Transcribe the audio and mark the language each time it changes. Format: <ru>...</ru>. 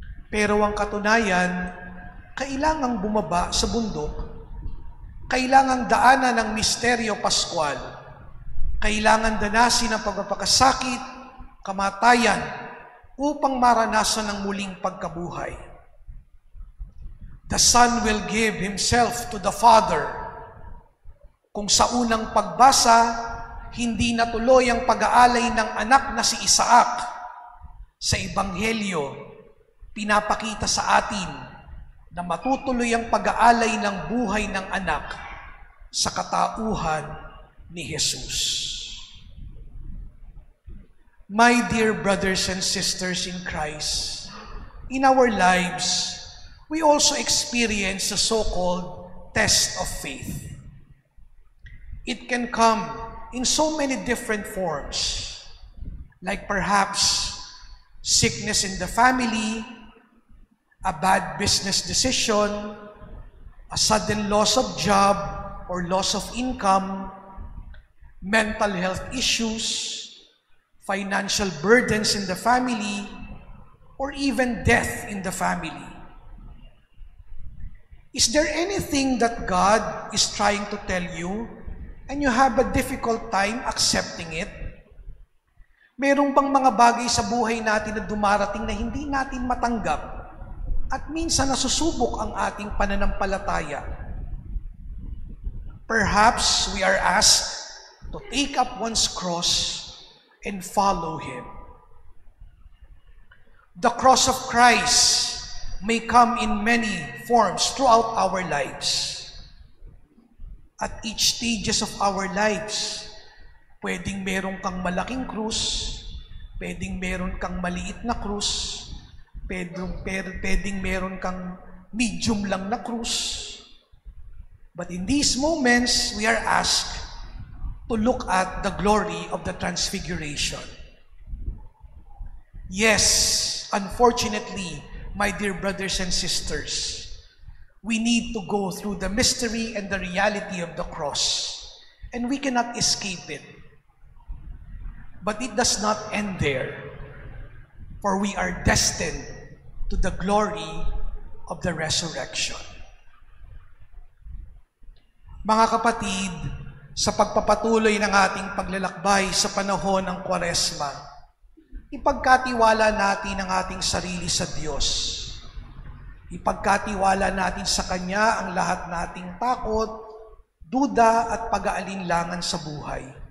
<tl>Pero ang katunayan, kailangang bumaba sa bundok, kailangang daanan ng misteryo paskwal, kailangan danasin ang pagpapakasakit, kamatayan, upang maranasan ang muling pagkabuhay.</tl> <en>The Son will give Himself to the Father.</en> <tl>Kung sa unang pagbasa, hindi natuloy ang pag-aalay ng anak na si Isaac, sa Ebanghelyo, pinapakita sa atin na matutuloy ang pag-aalay ng buhay ng anak sa katauhan ni Jesus.</tl> <en>My dear brothers and sisters in Christ, in our lives, we also experience the so-called test of faith. It can come in so many different forms, like perhaps sickness in the family, a bad business decision, a sudden loss of job or loss of income, mental health issues, financial burdens in the family, or even death in the family. Is there anything that God is trying to tell you and you have a difficult time accepting it?</en> <tl>Merong bang mga bagay sa buhay natin na dumarating na hindi natin matanggap at minsan nasusubok ang ating pananampalataya?</tl> <en>Perhaps we are asked to take up one's cross and follow Him. The cross of Christ may come in many forms throughout our lives. At each stages of our lives,</en> <tl>pwedeng meron kang malaking krus, pwedeng meron kang maliit na krus, pwedeng meron kang medium lang na krus.</tl> <en>But in these moments, we are asked to look at the glory of the Transfiguration. Yes, unfortunately, my dear brothers and sisters, we need to go through the mystery and the reality of the cross, and we cannot escape it. But it does not end there, for we are destined to the glory of the resurrection.</en> <tl>Mga kapatid, sa pagpapatuloy ng ating paglalakbay sa panahon ng Kwaresma, ipagkatiwala natin ang ating sarili sa Diyos. Ipagkatiwala natin sa Kanya ang lahat nating takot, duda at pag-aalinlangan sa buhay.</tl>